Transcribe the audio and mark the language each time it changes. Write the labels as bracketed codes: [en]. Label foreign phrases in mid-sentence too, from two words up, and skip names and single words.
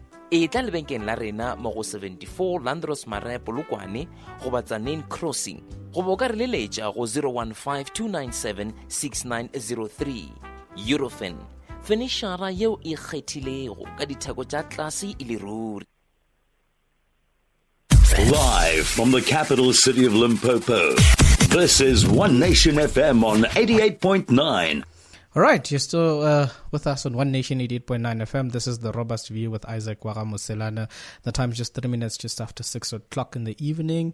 [nso] E tla lebenkeng la rena mo go 74 Landros Mare Polokwane go batsa Main Crossing. Go bo ka re leletša go 015-297-6903. Eurofin, fenishara yeo e kgethilego ka ditheko tša tlase e le ruri. [en] Live from the capital city of Limpopo, this is One Nation FM on 88.9. All right, you're still with us on One Nation 88.9 FM. This is the Robust View with Isaac Wagamuselana. The time is just 3 minutes just after 6 o'clock in the evening.